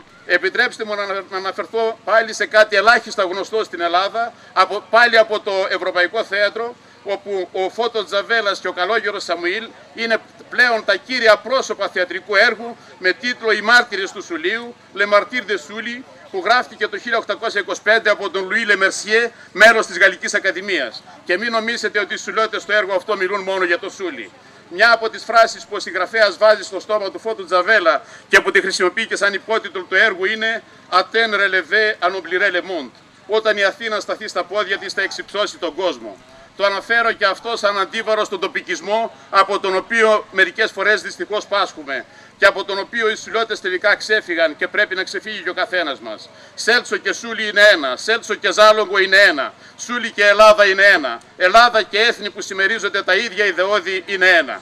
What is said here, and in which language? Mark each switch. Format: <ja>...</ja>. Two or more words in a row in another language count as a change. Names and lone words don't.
<el>Επιτρέψτε μου να αναφερθώ πάλι σε κάτι ελάχιστα γνωστό στην Ελλάδα, πάλι από το Ευρωπαϊκό Θέατρο, όπου ο Φώτος Τζαβέλας και ο Καλόγερος Σαμουήλ είναι πλέον τα κύρια πρόσωπα θεατρικού έργου με τίτλο «Οι μάρτυρες του Σουλίου», «Le Martyrs de Sully», που γράφτηκε το 1825 από τον Λουί Λεμερσιέ, μέλος της Γαλλικής Ακαδημίας. Και μην νομίζετε ότι οι Σουλιώτες στο έργο αυτό μιλούν μόνο για το Σούλι. Μια από τις φράσεις που ο συγγραφέας βάζει στο στόμα του Φώτου Τζαβέλα και που τη χρησιμοποιεί και σαν υπότιτλο του έργου είναι</el> <fr>«Athènes relevée à oublierait le monde».</fr> <el>Όταν η Αθήνα σταθεί στα πόδια της θα εξυψώσει τον κόσμο. Το αναφέρω και αυτό σαν αντίβαρο στον τοπικισμό, από τον οποίο μερικές φορές δυστυχώς πάσχουμε και από τον οποίο οι Σουλιώτες τελικά ξέφυγαν και πρέπει να ξεφύγει και ο καθένας μας. Σέλτσο και Σούλι είναι ένα, Σέλτσο και Ζάλογο είναι ένα, Σούλι και Ελλάδα είναι ένα, Ελλάδα και έθνη που συμμερίζονται τα ίδια ιδεώδη είναι ένα.</el>